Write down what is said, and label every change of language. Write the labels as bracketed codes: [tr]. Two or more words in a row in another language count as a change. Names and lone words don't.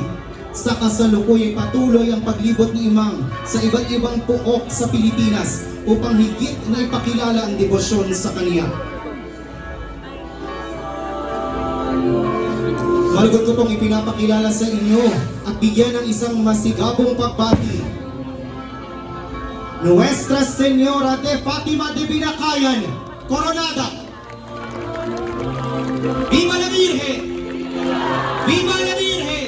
[tl] Sa kasalukuyan patuloy ang paglibot ni Imam sa iba't ibang puok sa Pilipinas upang higit na ipakilala ang debosyon sa kaniya. Malugod ko pong ipinapakilala sa inyo at bigyan ng isang masigabong pagbati. [es] Nuestra Señora de Fatima de Binakayan, Coronada. Viva la Virgen! Viva la Virgen!